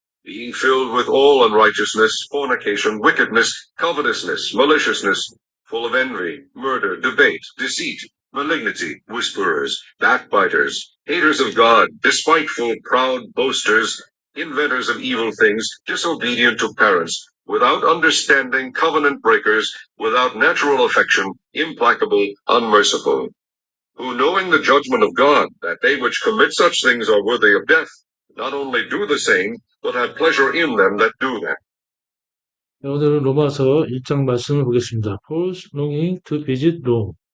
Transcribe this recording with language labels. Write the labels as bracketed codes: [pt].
[en] being filled with all unrighteousness, fornication, wickedness, covetousness, maliciousness, full of envy, murder, debate, deceit, malignity, whisperers, backbiters, haters of God, despiteful, proud, boasters, inventors of evil things, disobedient to parents, without understanding, covenant breakers, without natural affection, implacable, unmerciful, who knowing the judgment of God, that they which commit such things are worthy of death, not only do the same, but have pleasure in them that do them. [ko] 네, 오늘은 로마서 1장 말씀을 보겠습니다. [en] Paul's longing to visit Rome.